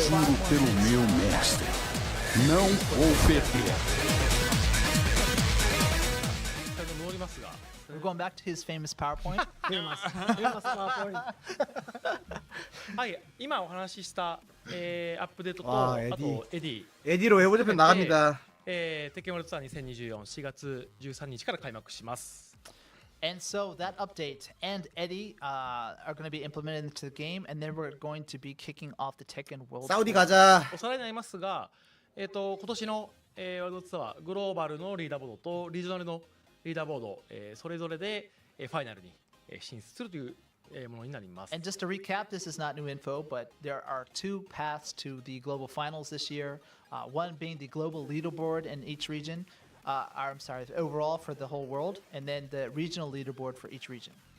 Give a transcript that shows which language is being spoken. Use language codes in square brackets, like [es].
[pt] Juro pelo meu mestre, não vou perder. [en] We're going back to his famous PowerPoint. [ja] はい、今お話しした、アップデートと、わああエディとエディ、 [ko] 에디로 에보제편 나갑니다. [ja] テッケンワールドツアー2024 4月13日から開幕します。 [en] And so that update and Eddy are going to be implemented into the game, and then we're going to be kicking off the Tekken World [ko] 사우디 가자. [ja] おさらいになりますが、今年の、ワールドツアーグローバルのリーダーボードとリージョナルのリーダーボード、それぞれで、ファイナルに、進出するという、ものになります。 [en] And just to recap, this is not new info, but there are two paths to the global finals this year. One being the global leaderboard in each region. I'm sorry, overall for the whole world, and then the regional leaderboard for each region.